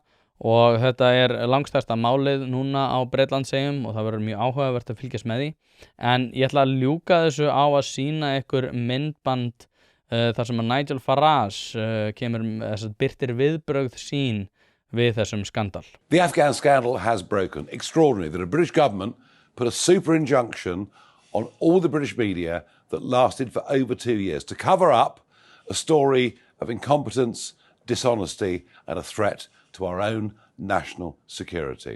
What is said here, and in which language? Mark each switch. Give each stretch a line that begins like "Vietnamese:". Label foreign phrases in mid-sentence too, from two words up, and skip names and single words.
Icelandic: Og þetta er langstærsta málið núna á Bretlandseyjum og það verður mjög áhugavert að fylgjast með því. En ég ætla að ljúka þessu á að sýna ykkur myndband þar sem að Nigel Farage kemur birtir viðbrögð sín við þessum skandal.
English: The Afghan scandal has broken. Extraordinary that a British government put a super injunction on all the British media that lasted for over 2 years to cover up a story of incompetence, dishonesty and a threat to our own national security.